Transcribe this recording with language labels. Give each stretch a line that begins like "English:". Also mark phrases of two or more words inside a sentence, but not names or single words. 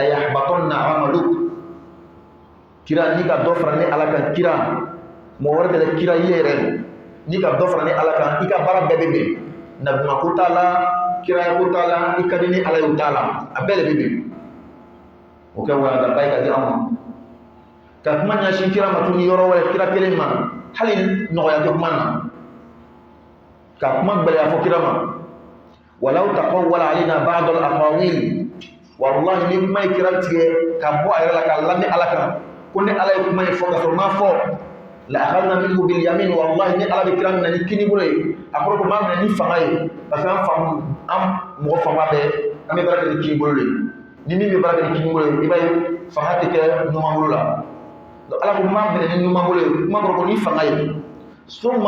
Arabic: يحبطن عملك
Bambara: kira ni ka dɔ fara ni ala kan kira mɔgɔ wɛrɛ tɛ kira i yɛrɛ ni ka dɔ fara ni ala kan i ka baara bɛɛ bɛ bɛn nabima ko t'a la kiraya ko t'a la i ka di ni ala ye o t'a la a bɛɛ de bɛ bɛn o kɛ walanda ye ka di an ma ka kuma ɲɛsin kira ma tuguni yɔrɔ wɛrɛ kira kelen ma hali nɔgɔya tɛ kuma na ka kuma gbɛlɛya fɔ kira ma
Arabic: ولو تقول علينا بعض الأقاويل
Bambara: wallahi ni kuma ye kira tigɛ ka bɔ a yɛrɛ la ka lamɛn ala kan ko ni ala ye kuma ye fɔ ka sɔrɔ ma fɔ
Arabic: لأخذنا منه ب
Bambara: yamin wallahi ni ala bɛ kira minɛ ni kini bolo ye a kɔrɔ ko m'a minɛ ni fanga ye
French: parce que
Bambara: an mɔgɔ fanga bɛɛ an bɛ baara kɛ ni kini bolo de ni min bɛ baara kɛ ni kini bolo ye i b'a ye fanga tɛ kɛ ɲuman bolo la ala ko m'a minɛ ni ɲuman bolo ye kuma kɔrɔ ko ni fanga ye summa